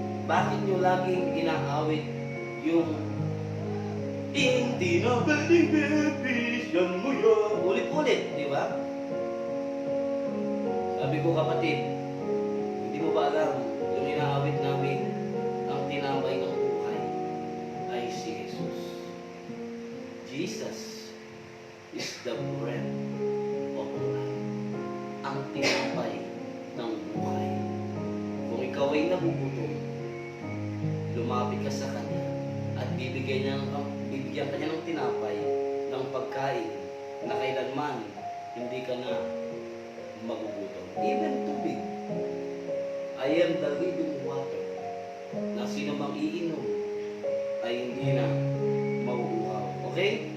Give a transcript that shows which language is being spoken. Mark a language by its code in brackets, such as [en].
[tl] bakit nyo laging inaawit yung hindi na pwedeng bibisyan mo yan? Ulit-ulit, di ba? Sabi ko, kapatid, hindi mo ba alam yung inaawit namin ang tinapay ng buhay ay si Jesus. [en] Jesus is the bread of life. [tl] Ang tinapay ng buhay. Kung ikaw ay nagugutom, lumapit ka sa Kanya at bibigyan ka niya ng tinapay, ng pagkain na kailanman hindi ka na magugutom. Even tubig. [en] I am the living water [tl] na sino mang iinom ay hindi na mauuhaw. Okay?